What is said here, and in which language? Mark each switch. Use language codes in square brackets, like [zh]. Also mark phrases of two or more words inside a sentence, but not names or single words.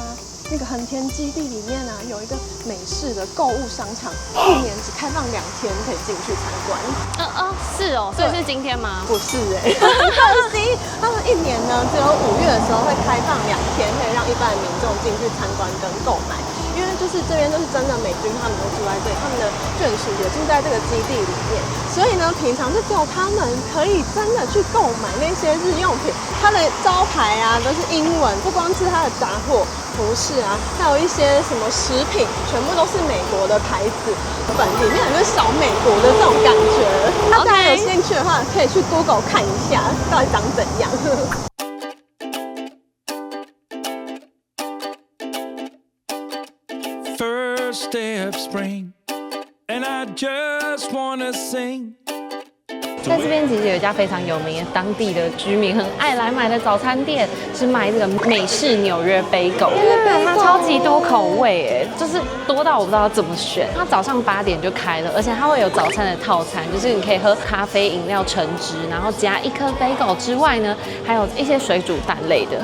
[zh] 那個橫田基地裡面啊，有一個美式的購物商場，1年只開放2天可以進去參觀。是哦，所以是今天嗎？不是很可惜，他們1年呢只有5月的時候會開放2天，可以讓一般的民眾進去參觀跟購買。因為就是這邊都是真的美軍，他們都住在這裡，他們的眷屬也住在這個基地裡面，所以呢，平常就只有他們可以真的去購買那些日用品。它的招牌啊都是英文，不光是它的雜貨、服飾啊，還有一些什麼食品，全部都是美國的牌子，本裡面有就是小美國的這種感覺。大家有興趣的話，可以去 Google 看一下到底長怎樣。 [en] First day of spring, and I just wanna sing. [zh] 在這邊其實有一家非常有名的當地的居民很愛來買的早餐店，是賣這個美式紐約bagel，它超級多口味哎，就是多到我不知道要怎麼選。它早上8點就開了，而且它會有早餐的套餐，就是你可以喝咖啡飲料橙汁，然後加1顆 bagel 之外呢，還有一些水煮蛋類的。